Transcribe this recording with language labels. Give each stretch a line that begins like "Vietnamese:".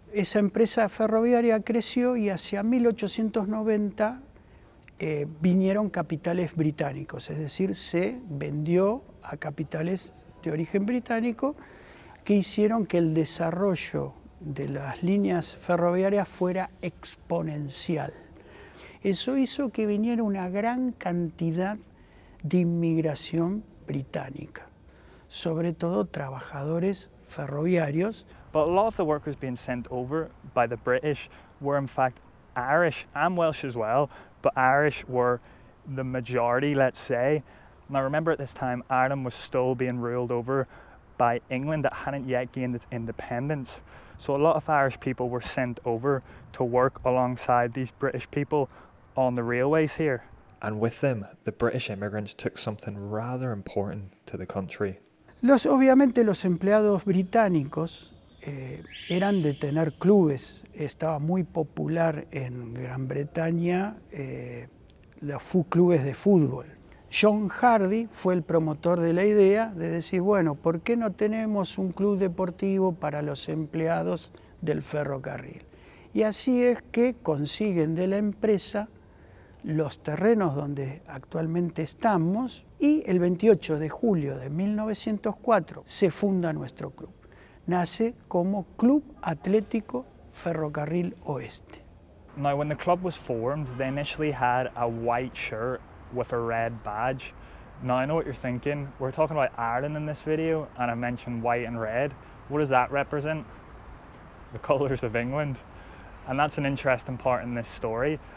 Spanish: Esa empresa ferroviaria creció y hacia 1890 vinieron capitales británicos, es decir, se vendió a capitales de origen británico que hicieron que el desarrollo de las líneas ferroviarias fuera exponencial. Eso hizo que viniera una gran cantidad de inmigración británica, sobre todo trabajadores ferroviarios.
English: But a lot of the workers being sent over by the British were in fact Irish and Welsh as well, but Irish were the majority, let's say. Now remember, at this time Ireland was still being ruled over by England that hadn't yet gained its independence. So a lot of Irish people were sent over to work alongside these British people on the railways here. And with them, the British immigrants took something rather important to the country.
Spanish: Obviamente los empleados británicos eran de tener clubes. Estaba muy popular en Gran Bretaña los clubes de fútbol. John Hardy fue el promotor de la idea de decir, bueno, ¿por qué no tenemos un club deportivo para los empleados del ferrocarril? Y así es que consiguen de la empresa los terrenos donde actualmente estamos y el 28 de julio de 1904 se funda nuestro club. Nace como Club Atlético Ferrocarril Oeste.
English: Now when the club was formed, they initially had a white shirt with a red badge. Now I know what you're thinking, we're talking about Ireland in this video and I mentioned white and red. What does that represent? The colours of England. And that's an interesting part in this story.